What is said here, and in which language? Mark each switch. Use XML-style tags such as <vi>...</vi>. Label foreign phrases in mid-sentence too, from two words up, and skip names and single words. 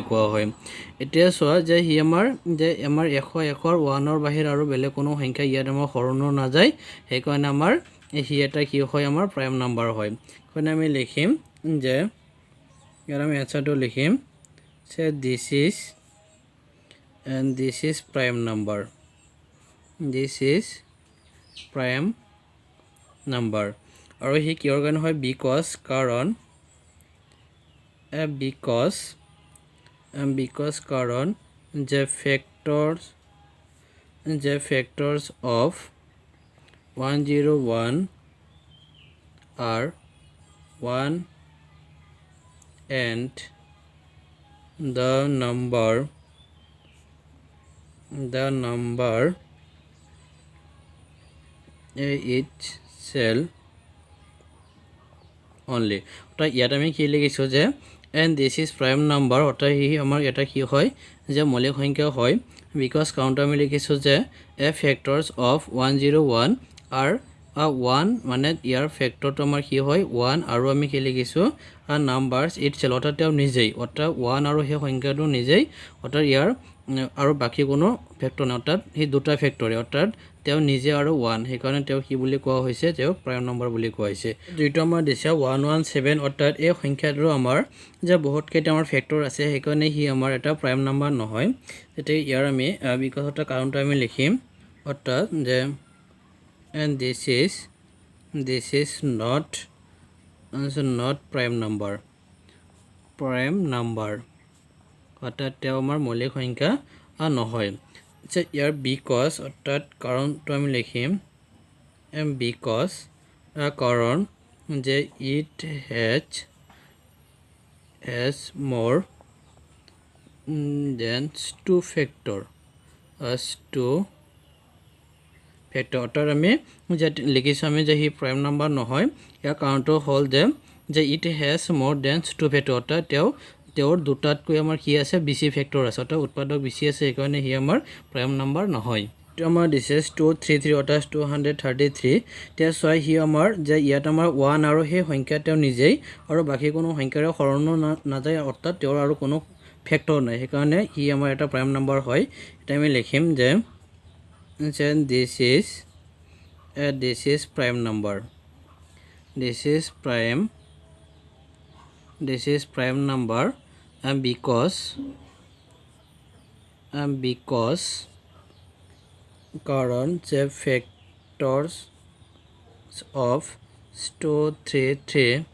<as>কোৱা হয় এতিয়া চোৱা যে আমাৰ 101ৰ 1ৰ বাহিৰে আৰু বেলেগ কোনো সংখ্যা ইয়াত আমাৰ হৰণো নাযায় সেইকাৰণে আমাৰ এটা কি হয় আমাৰ</as> <en>prime number</en> <as>হয় সেইকাৰণে আমি লিখিম যে ইয়াৰ আমি এনসাৰটো লিখিম যে this</as> <en>is prime number</en> <as>আৰু হি কিহৰ কাৰণে হয়</as> <en>because কাৰণ the factors of 101 are 1 and the number itself only</en> <as>অৰ্থাৎ ইয়াত আমি কি লিখিছোঁ যে</as> <en>and this is prime number</en> <as>অৰ্থাৎ ই আমাৰ এটা কি হয় যে মৌলিক সংখ্যা হয় because কাউণ্ট আমি লিখিছোঁ যে</as> <en>a factors of 101 are 1</en> <as>মানে ইয়াৰ ফেক্টৰটো আমাৰ কি হয় 1 আৰু আমি কি লিখিছোঁ</as> <en>numbers itself</en> <as>অৰ্থাৎ তেওঁ নিজেই অৰ্থাৎ 1 আৰু সেই সংখ্যাটো নিজেই অৰ্থাৎ ইয়াৰ আৰু বাকী কোনো ফেক্টৰ নাই অৰ্থাৎ সেই দুটা ফেক্টৰে অৰ্থাৎ তেওঁ নিজে আৰু 1 সেইকাৰণে তেওঁ কি বুলি কোৱা হৈছে তেওঁ</as> <en>prime number</en> <as>বুলি কোৱা হৈছে যিটো আমাৰ দিছে 117 অৰ্থাৎ এই সংখ্যাটো আমাৰ যে বহুতকেইটা আমাৰ ফেক্টৰ আছে সেইকাৰণে সি আমাৰ এটা</as> <en>prime number</en> <as>নহয় তেতিয়া ইয়াৰ আমি বিকশিত কাৰণটো আমি লিখিম অৰ্থাৎ যে</as> <en>and this is not prime number</en> <as>অৰ্থাৎ তেওঁ আমাৰ মৌলিক সংখ্যা নহয় ইয়াৰ বিকজ অৰ্থাৎ কাৰণটো আমি লিখিম বিকজ কাৰণ যে</as> <en>it has more than two factor</en> <as>অৰ্থাৎ আমি যে লিখিছোঁ আমি যে সি</as> <en>prime number</en> <as>নহয় ইয়াৰ কাৰণটো হ'ল যে</as> <en>it has more than two factor</en> <as>অৰ্থাৎ তেওঁৰ দুটাতকৈ আমাৰ কি আছে বেছি ফেক্টৰ আছে অৰ্থাৎ উৎপাদক বেছি আছে সেইকাৰণে সি আমাৰ</as> <en>prime number</en> <as>নহয় এইটো আমাৰ দিছে 233 অৰ্থাৎ 233 এতিয়া চোৱা সি আমাৰ যে ইয়াত আমাৰ 1 আৰু সেই সংখ্যা তেওঁ নিজেই আৰু বাকী কোনো সংখ্যাৰে হৰণো নাযায় অৰ্থাৎ তেওঁৰ আৰু কোনো ফেক্টৰ নাই সেইকাৰণে সি আমাৰ এটা</as> <en>prime number</en> <as>হয় এতিয়া আমি লিখিম যে</as> <en>this is prime number this is prime number because</en> <as>কারণ যে</as> <en>factors of 233</en>